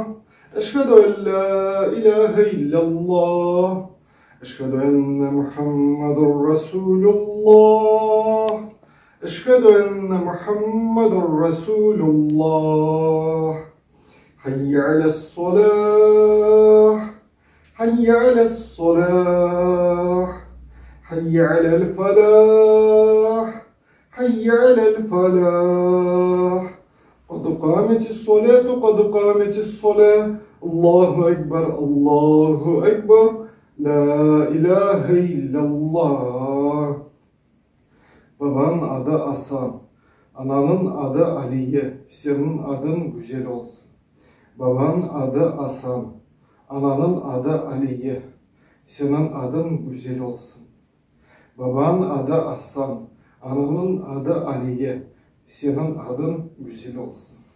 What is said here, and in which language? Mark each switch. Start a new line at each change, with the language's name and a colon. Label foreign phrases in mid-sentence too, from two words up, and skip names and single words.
Arabic: أشهد أن لا إله إلا الله. أشهد أن محمدا رسول الله. أشهد أن محمدا رسول الله. حي على الصلاة. حي على الصلاح حي على الفلاح حي على الفلاح قد قامت الصلاة قد قامت الصلاة الله أكبر الله أكبر لا إله إلا الله.
Turkish: Babanın adı Hasan, ananın adı Aliye, senin adın güzel olsun. Babanın adı Hasan, ananın adı Aliye, senin adın güzel olsun. Babanın adı Hasan, ananın adı Aliye, senin adın güzel olsun.